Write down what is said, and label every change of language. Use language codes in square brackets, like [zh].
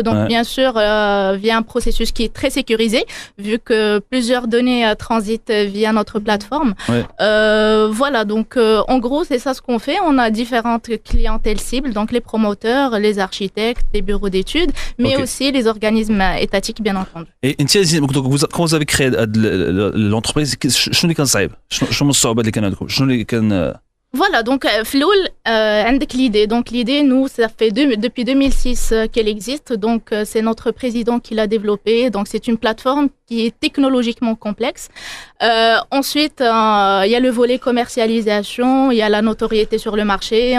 [fr] Donc, bien sûr, via un processus qui est très sécurisé, vu que plusieurs données transitent via notre plateforme. Voilà, donc en gros, c'est ça ce qu'on fait. On a différentes clientèles cibles, donc les promoteurs, les architectes, les bureaux d'études, mais aussi les organismes étatiques, bien entendu. Et quand vous avez créé l'entreprise, [ar] شنو اللي كان صعيب؟ شنو الصعوبات اللي كان عندكم؟ شنو اللي كان [fr] Voilà, donc Floul, avec l'idée. Donc l'idée, nous, ça fait depuis 2006 qu'elle existe. Donc c'est notre président qui l'a développée. Donc c'est une plateforme qui est technologiquement complexe. Ensuite, il y a le volet commercialisation, il y a la notoriété sur le marché.